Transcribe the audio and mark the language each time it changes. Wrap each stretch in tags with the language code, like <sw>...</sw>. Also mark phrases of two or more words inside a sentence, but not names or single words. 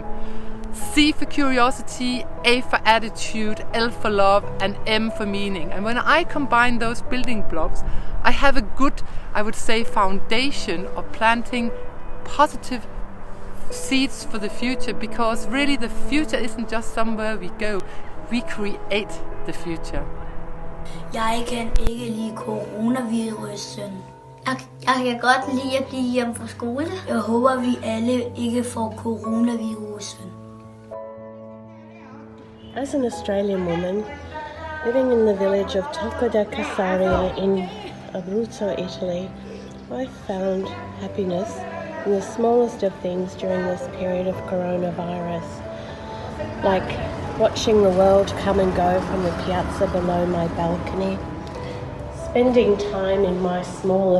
<en>C for curiosity, A for attitude, L for love, and M for meaning. And when I combine those building blocks, I have a good, I would say, foundation of planting positive seeds for the future, because really the future isn't just somewhere we go, we create the future.</en> <da>Jeg kan ikke lide coronavirusen. Jeg kan godt lide at blive hjemme fra skole. Jeg håber, vi alle ikke får coronavirusen.</da> <en>As an Australian woman living in the village of Tocco da Casaria in Abruzzo, Italy, I found happiness in the smallest of things during this period of coronavirus, like watching the world come and go from the piazza below my balcony, spending time in my small</en>